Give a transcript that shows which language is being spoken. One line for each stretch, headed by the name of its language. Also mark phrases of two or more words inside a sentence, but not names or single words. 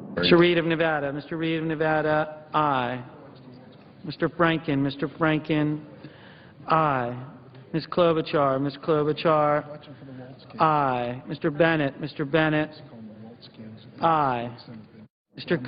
English: Mr. Reed of Nevada. Mr. Reed of Nevada, aye. Mr. Franken, aye. Ms. Klobuchar. Ms. Klobuchar, aye. Mr. Bennett. Aye. Mr.